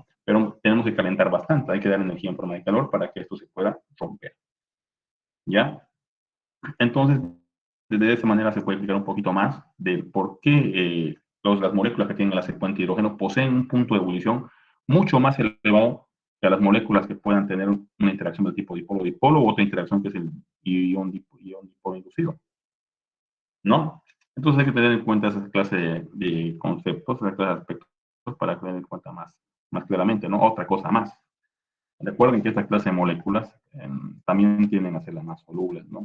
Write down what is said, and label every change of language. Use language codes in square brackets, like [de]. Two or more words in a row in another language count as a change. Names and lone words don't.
[es] Pero tenemos que calentar bastante. Hay que dar energía en forma de calor para que esto se pueda romper. ¿Ya? Entonces, de esa manera se puede explicar un poquito más de por qué las moléculas que tienen la secuencia de hidrógeno poseen un punto de ebullición mucho más elevado que las moléculas que puedan tener una interacción del tipo dipolo-dipolo u otra interacción que es el ion-dipolo inducido, ¿no? Entonces hay que tener en cuenta esa clase de conceptos, esa clase de aspectos para tener en cuenta más claramente, ¿no? Otra cosa más. Recuerden que esta clase de moléculas también tienden a ser las más solubles, ¿no?